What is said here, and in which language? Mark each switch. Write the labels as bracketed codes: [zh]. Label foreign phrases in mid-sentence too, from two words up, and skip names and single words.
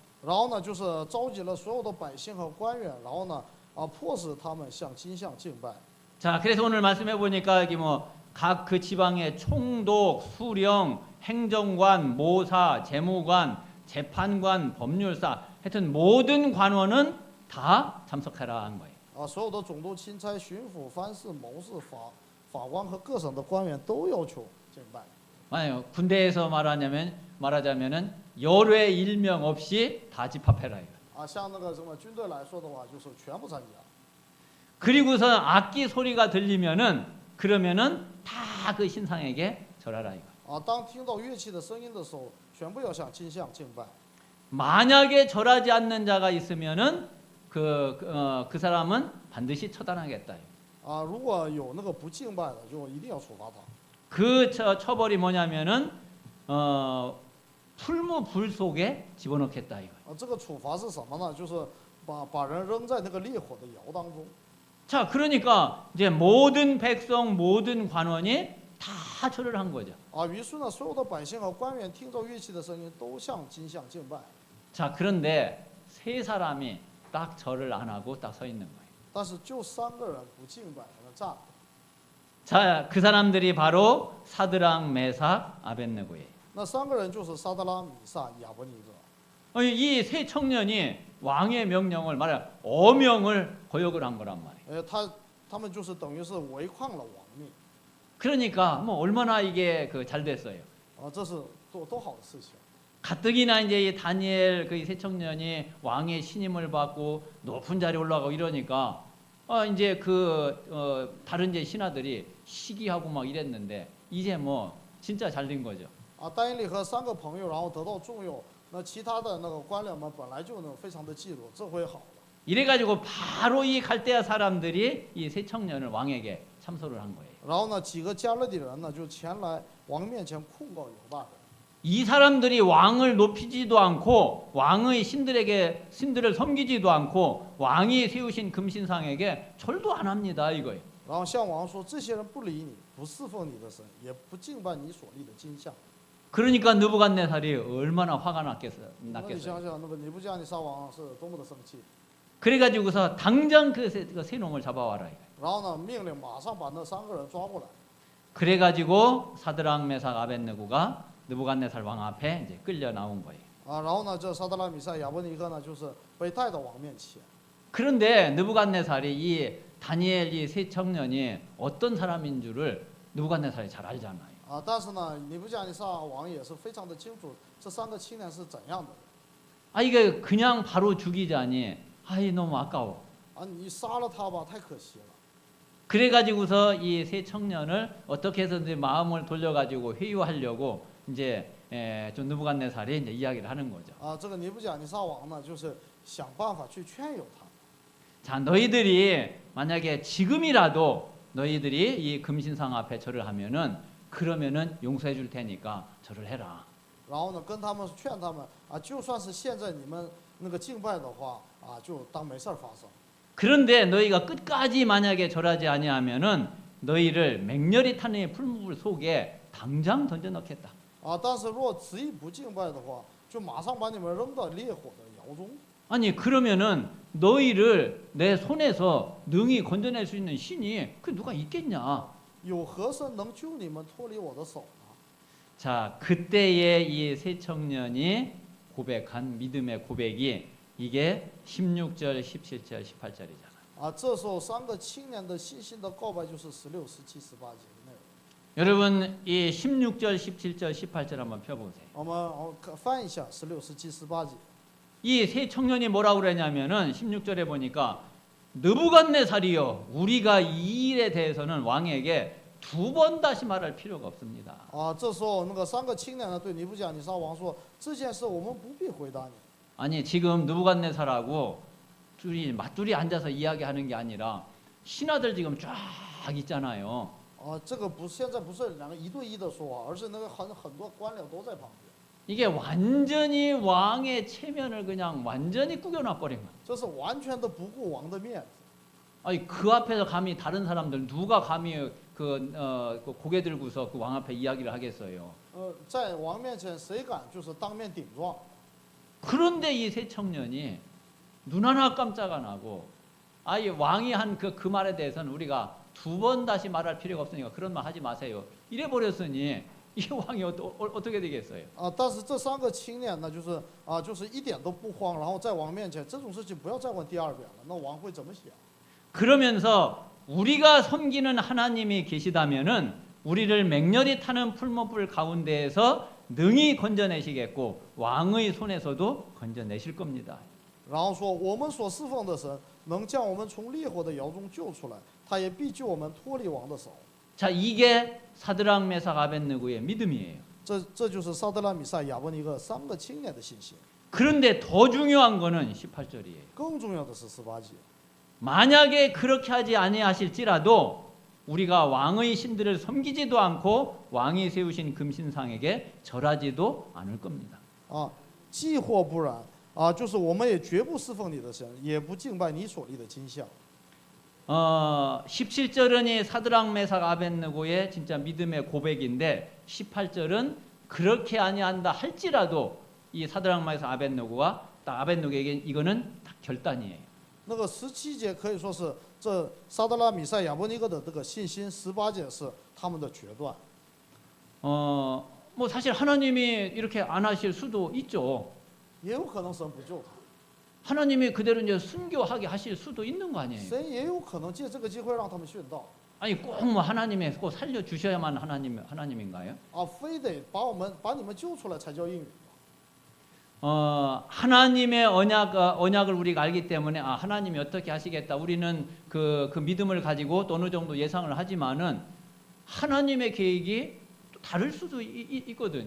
[zh] 然后呢，就是召集了所有的百姓和官员，然后呢，迫使他们向金像敬拜。 [ko] 자, 그래서 오늘 말씀해 보니까 여기 뭐 각 그 지방의 총독, 수령, 행정관, 모사, 재무관, 재판관, 법률사, 하여튼 모든 관원은 다 참석해라 한 거예요. [zh] 啊，所有的总督、钦差、巡抚、藩士、谋士、法官和各省的官员都要求敬拜。 [ko] 만약 군대에서 말하자면은 열외 일명 없이 다 집합해라 이거. [zh] 啊，像那个什么军队来说的话，就是全部参加。 [ko] 그리고서 악기 소리가 들리면은 그러면은 다 그 신상에게 절하라 이거. [zh] 啊，当听到乐器的声音的时候，全部要向金像敬拜。 [ko] 만약에 절하지 않는 자가 있으면은 그 사람은 반드시 처단하겠다. [zh] 啊，如果有那个不敬拜的，就一定要处罚他。 [ko] 그 처벌이 뭐냐면은 풀무불 속에 집어넣겠다 이거. [zh] 啊，这个处罚是什么呢？就是把人扔在那个烈火的窑当中。 [ko] 자, 그러니까 이제 모든 백성, 모든 관원이 다 절을 한 거죠. [zh] 于是呢，所有的百姓和官员听着乐器的声音，都向金像敬拜。 [ko] 자, 그런데 세 사람이 딱 절을 안 하고 딱 서 있는 거예요. [zh] 但是就3个人不敬拜，在那站着。 [ko] 자, 그 사람들이 바로 사드랑, 메삭, 아벳느고예요. [zh] 那3个人就是撒德拉、米撒、亚伯尼各。 [ko] 이 세 청년이 왕의 명령을 말해 어명을 거역을 한 거란 말이에요. [zh] 他们就是等于是违抗了王命。 [ko] 그러니까 뭐 얼마나 이게 잘 됐어요. [zh] 这是多好的事情。 [ko] 가뜩이나 이제 이 다니엘 그 세 청년이 왕의 신임을 받고 높은 자리에 올라가고 이러니까 이제 다른 이제 신하들이 시기하고 막 이랬는데 이제 뭐 진짜 잘 된 거죠. [zh] 但以理和3个朋友，然后得到重用，那其他的那个官僚们本来就非常的嫉妒，这回好了。 [ko] 이래가지고 바로 이 갈대아 사람들이 이 세 청년을 왕에게 참소를 한 거예요. [zh] 然后呢，几个加勒底人呢就前来王面前控告犹大人。 [ko] 이 사람들이 왕을 높이지도 않고 왕의 신들을 섬기지도 않고 왕이 세우신 금신상에게 절도 안 합니다 이거예요. [zh] 然后向王说：“这些人不理你，不侍奉你的神，也不敬拜你所立的金像。” [ko] 그러니까 느부갓네살이 얼마나 화가 [zh] 那你 [ko] 났겠어요. [zh] 想想，那个尼布甲尼撒王是多么的生气。 [ko] 그래가지고서 당장 그 세 놈을 잡아와라 이거예요. [zh] 然后呢，命令马上把那3个人抓过来。 [ko] 그래가지고 사드랑, 메삭, 아벳느고가 느부갓네살 왕 앞에 이제 끌려 나온 거예요. [zh] 然后呢，这撒德拉、米撒、亚伯尼各呢，就是被带到王面前。 [ko] 그런데 느부갓네살이 이 다니엘 이 세 청년이 어떤 사람인 줄을 느부갓네살이 잘 알잖아요. [zh] 但是呢，尼布甲尼撒王也是非常的清楚这3个青年是怎样的人。 [ko] 이게 그냥 바로 죽이자니 너무 아까워. [zh] 你杀了他吧，太可惜了。 [ko] 그래가지고서 이 세 청년을 어떻게 해서든지 마음을 돌려가지고 회유하려고 이제 좀 느부갓네살이 이제 이야기를 하는 거죠. [zh] 这个尼布甲尼撒王呢，就是想办法去劝诱他。 [ko] 자, 너희들이 만약에 지금이라도 너희들이 이 금신상 앞에 절을 하면은 그러면은 용서해 줄 테니까 절을 해라. [zh] 然后呢，跟他们劝他们就算是现在你们那个敬拜的话就当没事儿发生。 [ko] 그런데 너희가 끝까지 만약에 절하지 아니하면은 너희를 맹렬히 타는 이 풀무불 속에 당장 던져 넣겠다. [zh] 但是若执意不敬拜的话，就马上把你们扔到烈火的窑中。 [ko] 아니 그러면은 너희를 내 손에서 능히 건져낼 수 있는 신이 그 누가 있겠냐? [zh] 有何神能救你们脱离我的手呢？ [ko] 자, 그때의 이 세 청년이 고백한 믿음의 고백이 이게 16절, 17절, 18절이잖아요. [zh] 这时候3个青年的信心的告白就是16、17、18节的内容。 [ko] 여러분 이 16절, 17절, 18절 한번 펴보세요. [zh] 我们翻一下16、17、18节。 [ko] 이 세 청년이 뭐라고 그러냐면은 16절에 보니까 느부갓네살이여 우리가 이 일에 대해서는 왕에게 2번 다시 말할 필요가 없습니다. [zh] 这时候那个3个青年呢对尼布甲尼撒王说：“这件事我们不必回答你。” [ko] 아니 지금 느부갓네살하고 둘이 맞둘이 앉아서 이야기하는 게 아니라 신하들 지금 쫙 있잖아요. [zh] 这个现在不是2个1对1的说话，而是那个很多官僚都在旁边。 [ko] 이게 완전히 왕의 체면을 그냥 완전히 구겨놔 버린 거예요. [zh] 这是完全的不顾王的面子。 [ko] 아니 그 앞에서 감히 다른 사람들 누가 감히 그 고개 들고서 그 왕 앞에 이야기를 하겠어요. [zh] 在王面前谁敢就是当面顶撞？ [ko] 그런데 이 세 청년이 눈 하나 깜짝 안 하고 왕이 한 그 말에 대해서는 우리가 2번 다시 말할 필요가 없으니까 그런 말 하지 마세요. 이래 버렸으니 이 왕이 어떻게 되겠어요? [zh] 但是这3个青年呢，就是一点都不慌，然后在王面前这种事情不要再问第2遍了，那王会怎么想？ [ko] 그러면서 우리가 섬기는 하나님이 계시다면은 우리를 맹렬히 타는 풀무불 가운데에서 능히 건져내시겠고 왕의 손에서도 건져내실 겁니다. [zh] 然后说我们所侍奉的神能将我们从烈火的窑中救出来，他也必救我们脱离王的手。 [ko] 자, 이게 사드락 메삭 아벳느고의 믿음이에요. [zh] 这就是撒德拉、米撒、亚伯尼各3个青年的信心。 [ko] 그런데 더 중요한 거는 18절이에요. [zh] 更重要的是18节。 [ko] 만약에 그렇게 하지 아니하실지라도 우리가 왕의 신들을 섬기지도 않고 왕이 세우신 금신상에게 절하지도 않을 겁니다. [zh] 既或不然就是我们也绝不侍奉你的神，也不敬拜你所立的金像。 [ko] 17절은 이 사드락 메삭 아벳느고의 진짜 믿음의 고백인데 18절은 그렇게 아니한다 할지라도 이 사드락 메삭 아벳느고가 딱 아벳느고에게 이거는 딱 결단이에요. [zh] 那个17节可以说是这撒德拉米赛亚伯尼哥的这个信心，18节是他们的决断。 [ko] 뭐 사실 하나님이 이렇게 안 하실 수도 있죠. [zh] 也有可能神不救他， [ko] 하나님이 그대로 이제 순교하게 하실 수도 있는 거 아니에요. [zh] 神也有可能借这个机会让他们殉道。 [ko] 아니 꼭 뭐 하나님이 꼭 살려 주셔야만 하나님인가요? [zh] 非得把你们救出来才叫应允。 [ko] 하나님의 언약을 우리가 알기 때문에 하나님이 어떻게 하시겠다. 우리는 그 믿음을 가지고 또 어느 정도 예상을 하지만은 하나님의 계획이 또 다를 수도 있거든요.